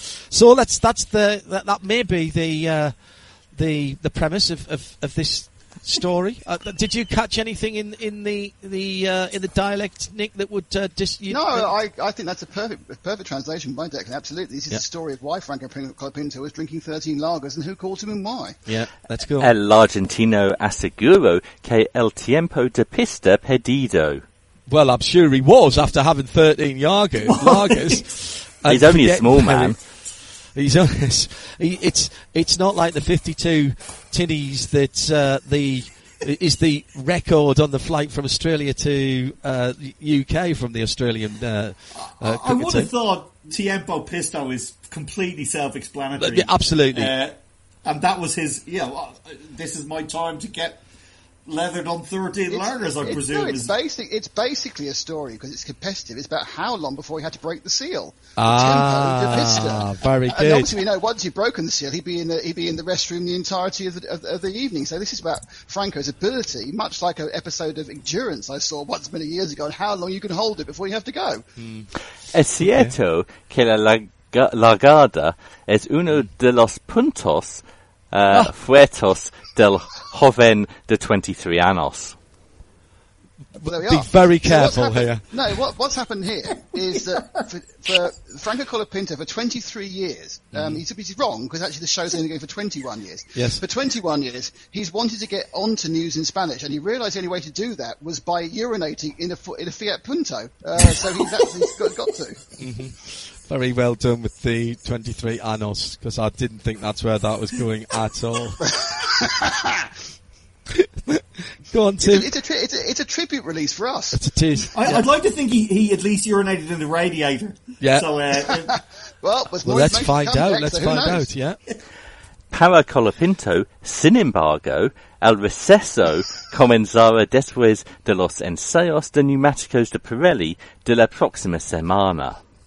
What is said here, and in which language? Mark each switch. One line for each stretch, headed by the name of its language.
English: So that may be the premise of this story. Did you catch anything in the dialect, Nick, that would I think that's a perfect translation by Declan. Absolutely. This is the story of why Franco Colapinto was drinking 13 lagers and who caught him and why. Yeah, let's go.
Spanish: El argentino aseguro que el tiempo de pista perdido.
English: Well, I'm sure he was after having 13 lagers. He's only a small man. It's not like the 52 tinnies that is the record on the flight from Australia to UK from the Australian cricket. I would have thought Tiempo Pisto is completely self-explanatory. Absolutely. And that was his, this is my time to get leathered on 13 lagers, I presume. No, it's basically a story because it's competitive. It's about how long before he had to break the seal. Very good. And obviously, we know once you've broken the seal, he'd be in the restroom the entirety of the evening. So this is about Franco's ability, much like an episode of Endurance I saw once many years ago, and how long you can hold it before you have to go.
Spanish: Es cierto que la largada es uno de los puntos fuertes del joven de 23 años.
English: Well, be very careful here. No, what's happened here is that for Franco Colapinto, for 23 years, he's wrong, because actually the show's only going for 21 years. Yes. For 21 years, he's wanted to get onto news in Spanish, and he realised the only way to do that was by urinating in a Fiat Punto. So he's actually got to. Mm-hmm. Very well done with the 23 annos, because I didn't think that's where that was going at all. Go on, Tim. It's a tribute release for us. It is. Yeah. I'd like to think he at least urinated in the radiator. Yeah. So, well, let's find out. Next, let's find knows? Out. Yeah.
Spanish: Para Colapinto, sin embargo, el receso comenzará después de los ensayos de neumáticos de Pirelli de la próxima semana.